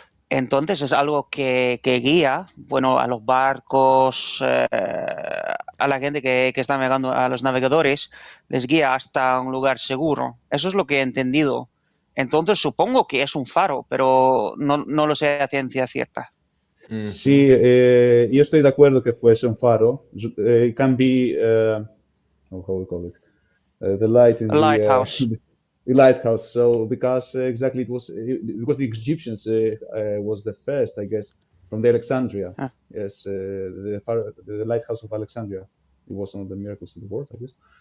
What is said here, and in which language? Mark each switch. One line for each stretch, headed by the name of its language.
Spanish: Entonces es algo que guía, bueno, a los barcos, a la gente que está navegando, a los navegadores, les guía hasta un lugar seguro. Eso es lo que he entendido. Entonces supongo que es un faro, pero no lo sé a ciencia cierta.
Italian: Sì, io sto d'accordo che può essere un faro.
English: It can be, how we call it, the light in A lighthouse. the lighthouse. So because exactly it was because the Egyptians was the first, I guess, from the Alexandria. Ah. Yes, the lighthouse of Alexandria. It was one of the miracles of the world, I guess.